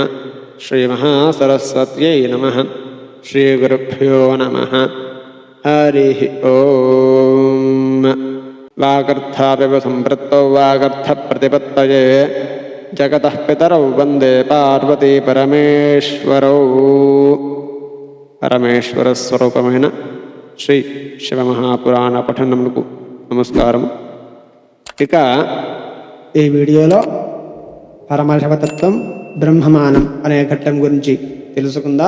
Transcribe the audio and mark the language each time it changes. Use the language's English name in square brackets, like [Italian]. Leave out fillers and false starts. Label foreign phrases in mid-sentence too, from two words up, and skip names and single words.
[Sanskrit] श्रीमहासरस्वत्यै नमः। श्रीगुरुभ्यो नमः। हरिः ओम। वागर्थापिव सम्पृक्तौ वागर्थप्रतिपत्तये जगतः पितरौ वन्दे पार्वती परमेश्वरौ। [Telugu] పరమేశ్వరస్వరూపమైన శ్రీ శివమహాపురాణ పఠనమునకు నమస్కారం. ఇక ఈ వీడియోలో పరమశివతత్వం బ్రహ్మమానం అనే ఘట్టం గురించి తెలుసుకుందాం.